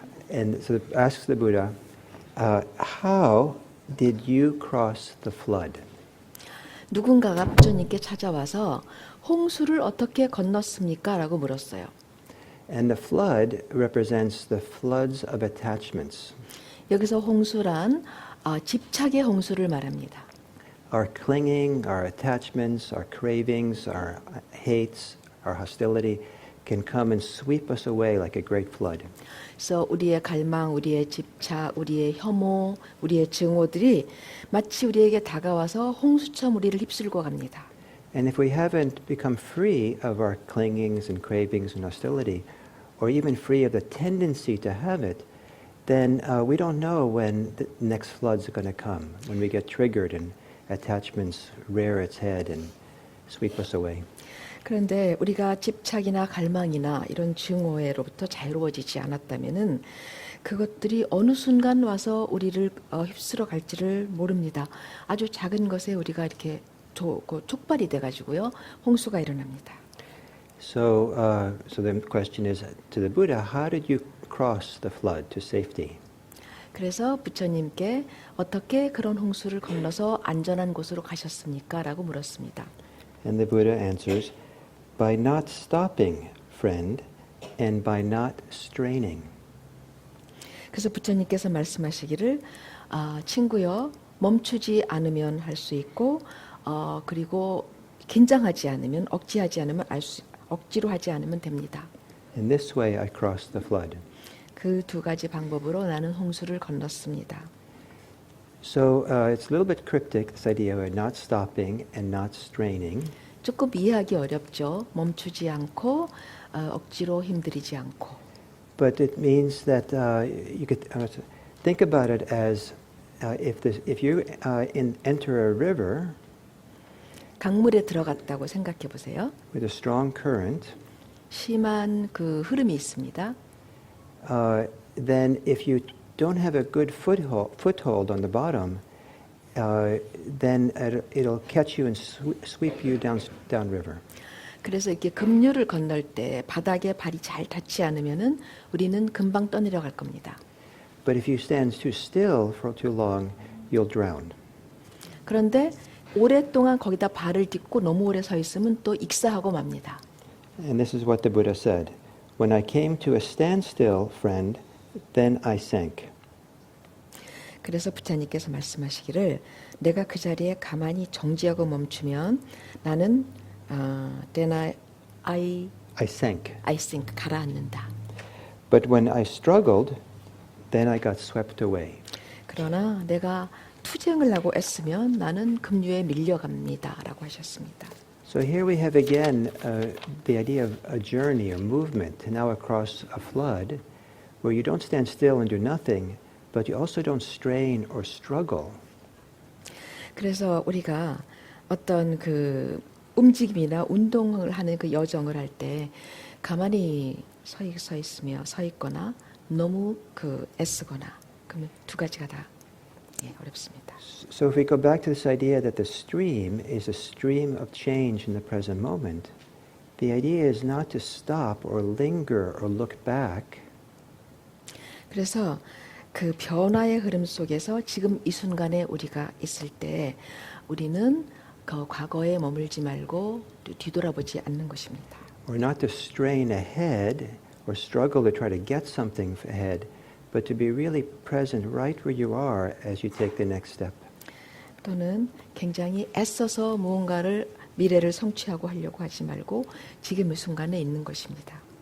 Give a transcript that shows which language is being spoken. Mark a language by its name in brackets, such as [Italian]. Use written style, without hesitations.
[English] And so asks the Buddha, how did you cross the flood? [Korean] 누군가가 부처님께 찾아와서 홍수를 어떻게 건넜습니까? 라고 물었어요. [English] And the flood represents the floods of attachments. [Korean] 여기서 홍수란 집착의 홍수를 말합니다. [English] Our clinging, our attachments, our cravings, our hates, our hostility can come and sweep us away like a great flood. [Korean] 그래서 우리의 갈망, 우리의 집착, 우리의 혐오, 우리의 증오들이 마치 우리에게 다가와서 홍수처럼 우리를 휩쓸고 갑니다. [English] And if we haven't become free of our clingings and cravings and hostility, or even free of the tendency to have it, then we don't know when the next floods are going to come, when we get triggered and attachments rear its head and sweep us away. [Korean] 그런데 우리가 집착이나 갈망이나 이런 증오로부터 자유로워지지 않았다면은 그것들이 어느 순간 와서 우리를 휩쓸어 갈지를 모릅니다. 아주 작은 것에 우리가 이렇게 촉발이 돼가지고요, 홍수가 일어납니다. [English] So the question is to the Buddha, how did you cross the flood to safety? [Korean] 그래서 부처님께 어떻게 그런 홍수를 건너서 안전한 곳으로 가셨습니까? 라고 물었습니다. [English] And the Buddha answers, by not stopping, friend, and by not straining. [Korean] 그래서 부처님께서 말씀하시기를 친구여 멈추지 않으면 할 수 있고 그리고 긴장하지 않으면 억지로 하지 않으면 됩니다. [English] In this way I crossed the flood. [Korean] 그 두 가지 방법으로 나는 홍수를 건넜습니다. [English] So it's a little bit cryptic, this idea of not stopping and not straining. [Korean] 조금 이해하기 어렵죠. 멈추지 않고 억지로 힘들이지 않고. [English] But it means that you could think about it as if you enter a river [Korean] 강물에 들어갔다고 생각해 보세요. [English] with a strong current, [Korean] 심한 그 흐름이 있습니다. [English] then if you don't have a good foothold on the bottom, then it'll catch you and sweep you downriver. [Korean] 그래서 이렇게 급류를 건널 때 바닥에 발이 잘 닿지 않으면은 우리는 금방 떠내려갈 겁니다. [English] But if you stand too still for too long, you'll drown. [Korean] 그런데 오랫동안 거기다 발을 딛고 너무 오래 서 있으면 또 익사하고 맙니다. [English] And this is what the Buddha said. When I came to a standstill, friend, then I sank. [Korean] 그래서 부처님께서 말씀하시기를 내가 그 자리에 가만히 정지하고 멈추면 나는 [English] then I sank. [Korean] sink 가라앉는다. [English] But when I struggled, then I got swept away. [Korean] 그러나 내가 투쟁을 하고 애쓰면 나는 급류에 밀려갑니다라고 하셨습니다. [English] So here we have again the idea of a journey, a movement, now across a flood, where you don't stand still and do nothing, but you also don't strain or struggle. [Korean] 그래서 우리가 어떤 그 움직임이나 운동을 하는 그 여정을 할 때 가만히 서 있으며 서 있거나 너무 그 애쓰거나 그러면 두 가지가 다 어렵습니다. [English] So if we go back to this idea that the stream is a stream of change in the present moment, the idea is not to stop or linger or look back. [Korean] 그래서 그 변화의 흐름 속에서 지금 이 순간에 우리가 있을 때 우리는 그 과거에 머물지 말고 뒤돌아보지 않는 것입니다. [English] Or not to strain ahead or struggle to try to get something ahead, but to be really present right where you are as you take the next step. [Korean] 또는 굉장히 애써서 무언가를 미래를 성취하고 하려고 하지 말고 지금 이 순간에 있는 것입니다.